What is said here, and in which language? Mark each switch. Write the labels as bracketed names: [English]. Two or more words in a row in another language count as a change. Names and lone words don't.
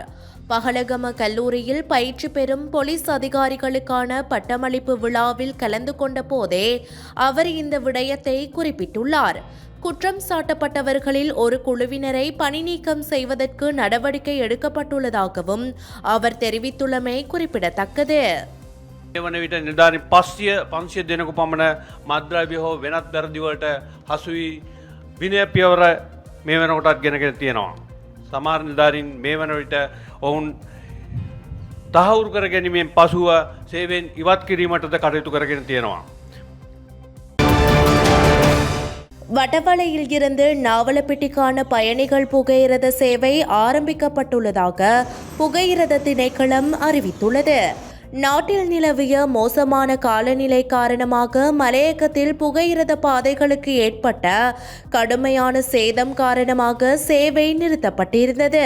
[Tamil] பகலகம கல்லூரியில் பயிற்சி பெறும் போலீஸ் அதிகாரிகளுக்கான பட்டமளிப்பு விழாவில் கலந்து கொண்ட போதே அவர் இந்த விடயத்தை குறிப்பிட்டுள்ளார். குற்றம் சாட்டப்பட்டவர்களில் ஒரு குழுவினரை பணி நீக்கம் செய்வதற்கு நடவடிக்கை எடுக்கப்பட்டுள்ளதாகவும் அவர் தெரிவித்துள்ளமை குறிப்பிடத்தக்கது. [Sinhala] වන විට නිලධාරීන් 500 දෙනෙකු පමණ මත්ද්‍රව්‍ය හෝ වෙනත් වැරදි වලට හසු වී විනය පියවර මේ වෙනකොටත් ගෙනගෙන තියෙනවා. සමහර නිලධාරීන් මේ වන විට ඔවුන් තහවුරු කර ගැනීමෙන් පසුව සේවයෙන් ඉවත් කිරීමටද කටයුතු කරගෙන තියෙනවා. [Tamil] வடவளையில் இருந்து நாவலப்பிட்டிக்கான பயணிகள் புகையிரத சேவை ஆரம்பிக்கப்பட்டுள்ளதாக புகையிரத திணைக்களம் அறிவித்துள்ளது. நாட்டில் நிலவிய மோசமான காலநிலை காரணமாக மலையகத்தில் புகையிரத பாதைகளுக்கு ஏற்பட்ட கடுமையான சேதம் காரணமாக சேவை நிறுத்தப்பட்டிருந்தது.